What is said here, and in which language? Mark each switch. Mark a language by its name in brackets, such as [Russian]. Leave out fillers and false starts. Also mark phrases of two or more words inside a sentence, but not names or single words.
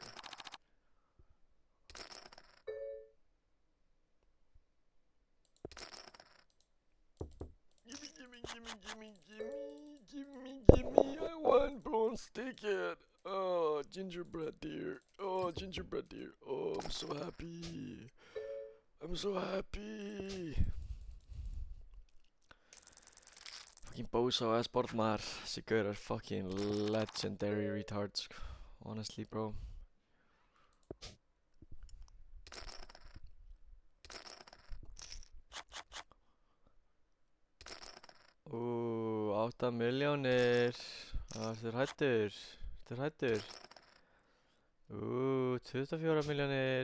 [English] Gimme, I want bronze ticket. Oh, gingerbread dear. Oh, gingerbread dear. Oh, I'm so happy. I'm so happy. Fucking bozo ass bort maður. [Icelandic] Þessi gaur er [English] fucking legendary retards. Honestly, bro. [Icelandic] Ú, 8 milljónir. Ertu hræddur? Ertu hræddur? Ú, 24 milljónir.